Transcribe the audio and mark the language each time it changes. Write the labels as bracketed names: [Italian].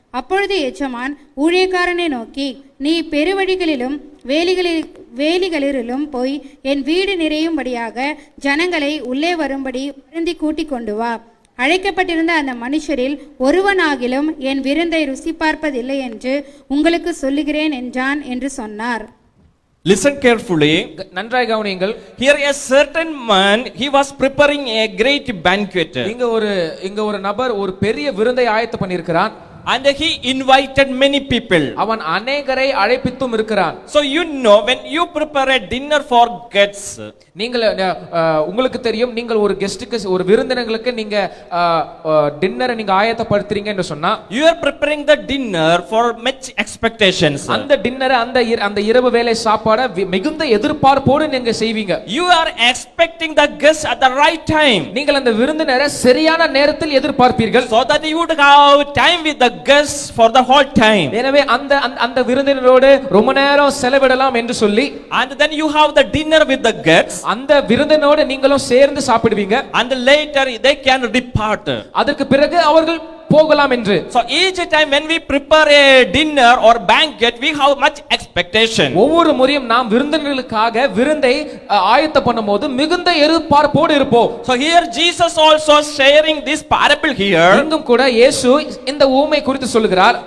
[Tamil] அப்பொழுது எஜமான் ஊழியக்காரனை நோக்கி, நீ பெருவழிகளிலும் வேலிகளிலும் போய் என் வீடு நிறையும்படியாக ஜனங்களை உள்ளே வரும்படி வருந்தி கூட்டிக் கொண்டு வா. அழைக்கப்பட்டிருந்த அந்த மனுஷரில் ஒருவனாகிலும் என் விருந்தை ருசி பார்ப்பதில்லை என்று உங்களுக்கு சொல்லுகிறேன் என்றான் என்று சொன்னார். [English] Listen carefully. [Tamil] நன்றாய் கவனியுங்கள். [English] Here a certain man, he was preparing a great banquet. [Tamil] இங்க ஒரு நபர் ஒரு பெரிய விருந்தை ஆயத்தம் பண்ணியிருக்கிறான். [English] And he invited many people. [Tamil] அவன் அநேகரை அழைப்பித்தும் இருக்கிறான். [English] So you know, when you prepare a dinner for guests, [Tamil] நீங்கள் உங்களுக்கு தெரியும், நீங்கள் ஒரு கெஸ்டுக்கு ஒரு விருந்தினர்களுக்கு நீங்க டின்னரை நீங்க ஆயத்தப்படுத்துறீங்க என்று சொன்னா, [English] you are preparing the dinner for much expectations. [Tamil] அந்த டின்னரை அந்த இரவு வேளை சாப்பாட மிகுந்த எதிர்பார்ப்போடு நீங்க செய்வீங்க. [English] You are expecting the guests at the right time. [Tamil] நீங்கள் அந்த விருந்தினரை சரியான நேரத்தில் எதிர்பார்ப்பீர்கள். [English] So that you would have time with the guests for the whole time. [Tamil] எனவே அந்த விருந்தினரோடு ரொம்ப நேரம் செலவிடலாம் என்று சொல்லி, [English] and then you have the dinner with the guests, [Tamil] அந்த விருந்தினரோடு நீங்களும் சேர்ந்து சாப்பிடுவீங்க. [English] and later they can depart. [Tamil] அதற்கு பிறகு அவர்கள் போகலாம் என்று. [English] So each time when we prepare a dinner or banquet, we have much expectation. [Tamil] ஒவ்வொரு முறையும் நாம் விருந்தினர்களுக்காக விருந்தை ஆயத்தம் பண்ணும்போது மிகுந்த எதிர்பார்ப்போடு இருப்போம். [English] So here Jesus also sharing this parable here. [Tamil] இங்கும் கூட இயேசு இந்த ஊமை குறித்து சொல்கிறார்.